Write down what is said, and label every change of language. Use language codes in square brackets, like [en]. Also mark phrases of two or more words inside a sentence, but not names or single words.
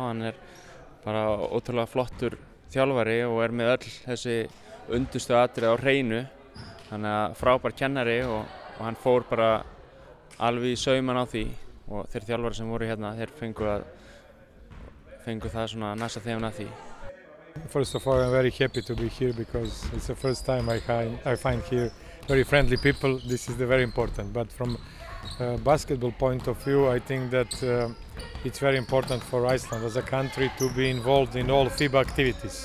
[is] Hann er bara ótrúlega flottur þjálfari og er með öll þessi undustu atriði á hreinu. Hann er frábær kennari og hann fór bara alveg í sauman á því og þeir þjálfari sem voru hérna, þeir fengu það svona næsta þeim að því. [en] First of all, I'm very happy to be here because it's the first time I find here very friendly people. This is very important. But from a basketball point of view, I think that it's very important for Iceland as a country to be involved in all FIBA activities.